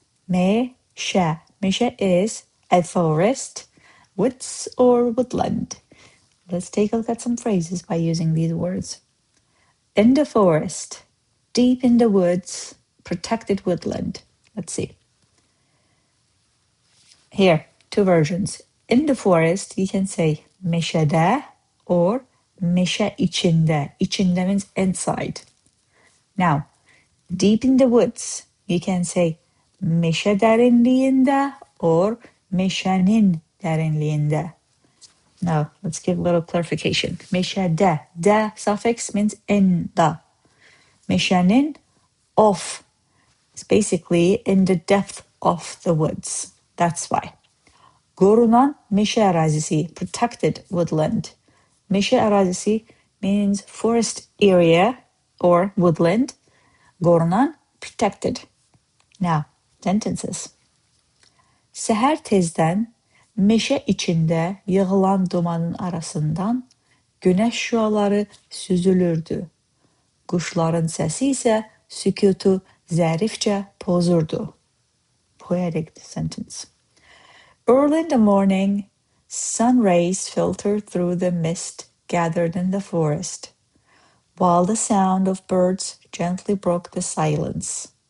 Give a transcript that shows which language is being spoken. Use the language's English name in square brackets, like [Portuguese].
[English] MEŞە. MEŞە is a forest, woods or woodland. Let's take a look at some phrases by using these words. In the forest, deep in the woods, protected woodland. Let's see. Here, two versions. In the forest, you can say meşədə or [Azerbaijani] meşə içində. [English] İçində means inside. Now, deep in the woods, you can say [Azerbaijani] meşə dərinliyində [English] or [Azerbaijani] meşənin dərinliyində. [English] Now, let's give a little clarification. Meşədə, də suffix means in the. Meşənin of is basically in the depth of the woods. That's why. [Azerbaijani] Qorunan MEŞə ərazisi, [English] protected woodland. [Azerbaijani] MEŞə ərazisi [English] means forest area or woodland. Qorunan, protected. Now, sentences. [Azerbaijani] Səhər tezdən, meşə içində yığılan dumanın arasından günəş şüaları süzülürdü. Quşların səsi isə sükutu zərifcə pozurdu. [English] Poetic sentence. Early in the morning, sun rays filtered through the mist gathered in the forest, while the sound of birds gently broke the silence.